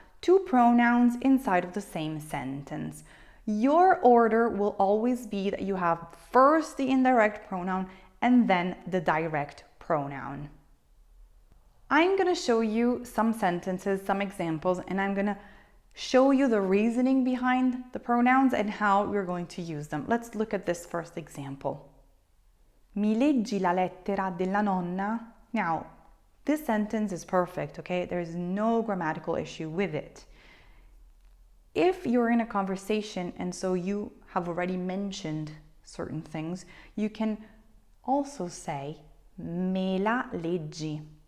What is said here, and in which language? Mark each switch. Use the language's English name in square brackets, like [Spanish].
[English] two pronouns inside of the same sentence. Your order will always be that you have first the indirect pronoun and then the direct pronoun. I'm going to show you some sentences, some examples, and I'm going to show you the reasoning behind the pronouns and how we're going to use them. Let's look at this first example. [Italian] Mi leggi la lettera della nonna? [English] Now, this sentence is perfect, okay? There's no grammatical issue with it. If you're in a conversation and so you have already mentioned certain things, you can also say [Italian] me la leggi.